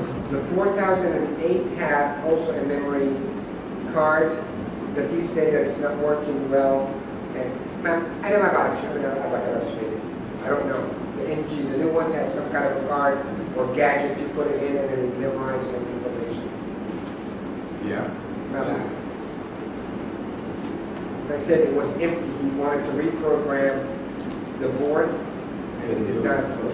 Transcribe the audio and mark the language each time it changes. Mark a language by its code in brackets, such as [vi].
[en] The 4008 have also a memory card that he said that it's not working well. [ar] And أنا ما بعرف شو بدنا 4008. [en] I don't know. The new ones have some kind of a card or gadget you put it in and it memorizes some information. Yeah. [ar] ما بعرف. [en] I said it was empty. He wanted to reprogram the board and it did not.